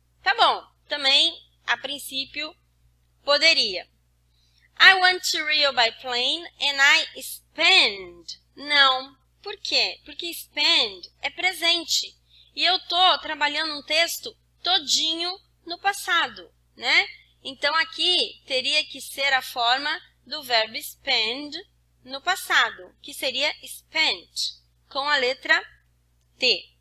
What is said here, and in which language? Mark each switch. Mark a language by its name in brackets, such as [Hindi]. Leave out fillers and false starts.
[Portuguese] Tá bom, também, a princípio, poderia. [English] I went to Rio by plane and I spent. [Portuguese] Não. Por quê? Porque spend é presente. E eu tô trabalhando um texto todinho no passado, né? Então, aqui teria que ser a forma do verbo spend no passado, que seria spent, com a letra T.